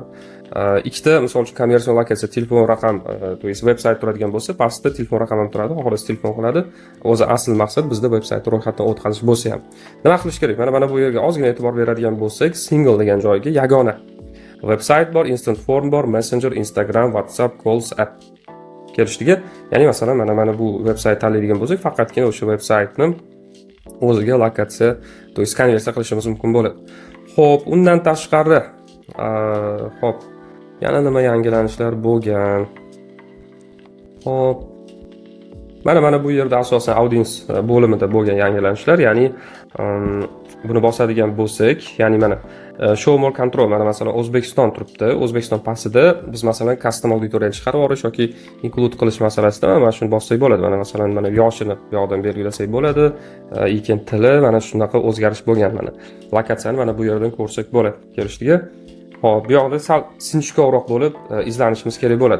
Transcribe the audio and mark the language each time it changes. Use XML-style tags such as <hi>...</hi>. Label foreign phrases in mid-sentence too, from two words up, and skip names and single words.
<uz>Ikkita misol uchun konversiya lokatsiya, telefon raqam,</uz> <ru>to есть</ru> <uz>veb-sayt turadigan bo'lsa, pastda telefon raqam ham turadi, oxirida telefon qiladi. O'zi asl maqsad bizda veb-saytni ro'yxatdan o'tkazish bo'lsa ham. Nima qilish kerak? Mana bu yerga ozgina e'tibor beradigan bo'lsak, single degan joyga yagona website bor,</uz> <en>instant form</en> <uz>bor, messenger, Instagram, WhatsApp, calls, app kelishligi. Ya'ni masalan mana bu veb-sayt tanlaydigan bo'lsak, faqatgina o'sha veb-saytni o'ziga lokatsiya,</uz> <ru>to есть</ru> <uz>konversiya qilishimiz mumkin bo'ladi. Xo'p, undan tashqari, xo'p, yana nima yangilanishlar bo'lgan? Xo'p, mana bu yerda asosan audience bo'limida bo'lgan yangilanishlar, ya'ni buni bosadigan bo'lsak, ya'ni mana</uz> <en>show more control,</en> <uz>mana masalan O'zbekiston turibdi. O'zbekiston pastida biz masalan custom auditoriyani chiqarib yuborish yoki include qilish masalasida mana shuni bossak bo'ladi. Mana masalan mana yoshini bu yoqdan belgilasak bo'ladi. Lekin tili mana shunaqa o'zgarish bo'lgan mana. Lokatsiyani mana bu yerdan ko'rsak bo'ladi kelishligi. Hop, bu yoqda sal sinchkovroq bo'lib izlanishimiz kerak bo'ladi.</uz>